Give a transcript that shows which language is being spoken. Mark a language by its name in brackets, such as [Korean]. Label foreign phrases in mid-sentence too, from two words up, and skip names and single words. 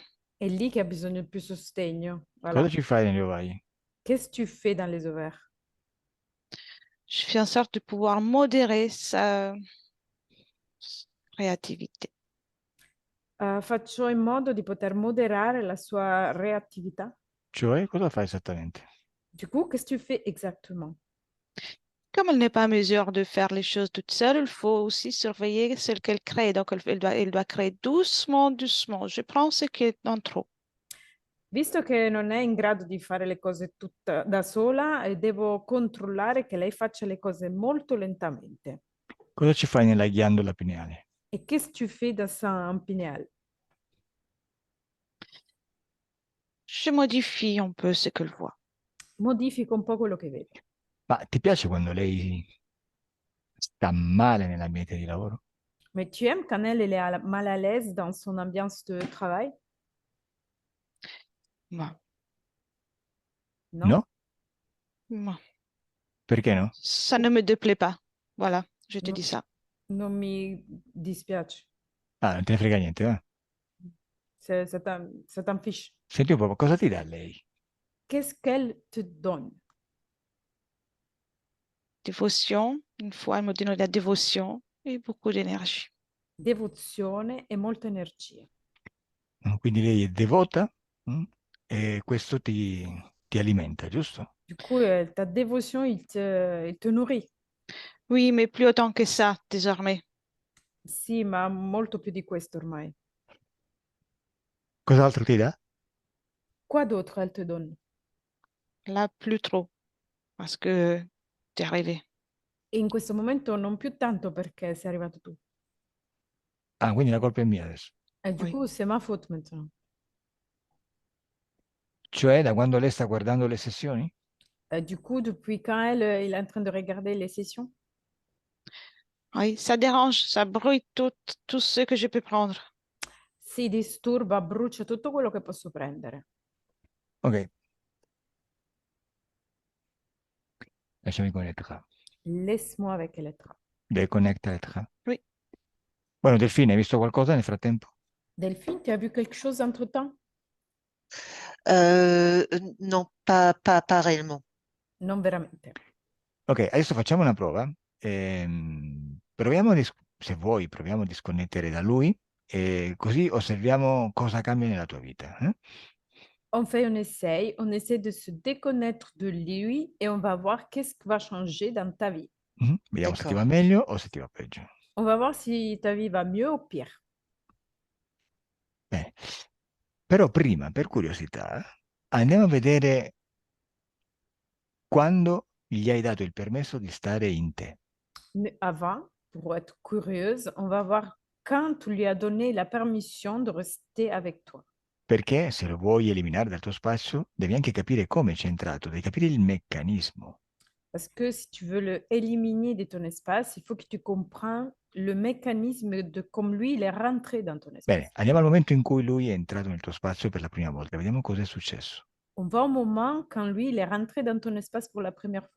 [Italian] È lì che ha bisogno di più sostegno. Voilà. Cosa ci fai nelle ovaie? [French] Qu'est-ce que tu fais dans les ovaires? Je fais en sorte de pouvoir modérer sa réactivité. [Italian] Faccio in modo di poter moderare la sua reattività. Cioè, cosa fai esattamente? [French] Du coup, qu'est-ce que tu fais exactement? Comme elle n'est pas en mesure de faire les choses toute seule, il faut aussi surveiller ce qu'elle crée. Donc, elle doit créer doucement, doucement. Je prends ce qui est en trop. [Italian] Visto che non è in grado di fare le cose tutta da sola, devo controllare che lei faccia le cose molto lentamente. Cosa ci fai nella ghiandola pineale? [French] Et qu'est-ce que tu fais dans sa pinéale? Je modifie un peu ce qu'elle voit. [Italian] Modifico un po' quello che vedo. Ma ti piace quando lei sta male nell'ambiente di lavoro? [French] Mais tu aimes quand elle est mal à l'aise dans son ambiance de travail? Moi, Non? [Italian] No? [French] moi. [Italian] Perché no? [French] Ça ne me déplaît pas. Voilà, je te [Italian] No. [French] dis ça. [Italian] Non mi dispiace. Ah, non te ne frega niente, eh? [French] Ça t'en fiche. [Italian] Senti un po', cosa ti dà lei? [French] Qu'est-ce qu'elle te donne? Dévotion, une fois, elle me donne de la dévotion et beaucoup d'énergie. [Italian] Devozione e molta energia. Quindi lei è devota, e questo ti alimenta, giusto? [French] Du coup, ta dévotion, il te nourrit. Oui, mais plus autant que ça, désormais. [Italian] Sì, ma molto più di questo ormai. Cos'altro ti dà? [French] Quoi d'autre elle te donne? Là, plus trop, parce que t'es arrivé. [Italian] E in questo momento non più tanto perché sei arrivato tu. Ah, quindi la colpa è mia adesso. [French] Et du Oui. coup, c'est ma faute maintenant. [Italian] Cioè, da quando lei sta guardando le sessioni? [French] Du coup, depuis quand il est en train de regarder les sessions? Oui, ça dérange, ça brûle tout ce que je peux prendre. [Italian] Si disturba, brucia tutto quello che posso prendere. Ok, lasciami connettere. [French] Laisse-moi avec Elettra. [Italian] Deconnecta. [French] Oui. [Italian] Bueno, Delfine, hai visto qualcosa nel frattempo? [French] Delphine, tu as vu quelque chose entre-temps? Non, pas réellement. [Italian] Non veramente. Ok, adesso facciamo una prova. Proviamo, se vuoi, proviamo a disconnettere da lui e così osserviamo cosa cambia nella tua vita. [French] On fait on essaie de se déconnecter de lui et on va voir qu'est-ce qui va changer dans ta vie. [Italian] Vediamo se ti va [French] D'accord. [Italian] meglio o se ti va peggio. [French] On va voir si ta vie va mieux ou pire. [Italian] Bene. Però prima, per curiosità, andiamo a vedere quando gli hai dato il permesso di stare in te. [French] Mais avant, pour être curieuse, on va voir quand tu lui as donné la permission de rester avec toi. [Italian] Perché se lo vuoi eliminare dal tuo spazio, devi anche capire come c'è entrato, devi capire il meccanismo. [French] Parce que si tu veux le éliminer de ton espace, il faut que tu comprennes le mécanisme de comme lui, il est rentré dans ton espace. [Italian] Bene, andiamo al momento in cui lui è entrato nel tuo spazio per la prima volta, vediamo cosa è successo. [French] On va au moment quand lui, il est rentré dans ton espace pour la première fois.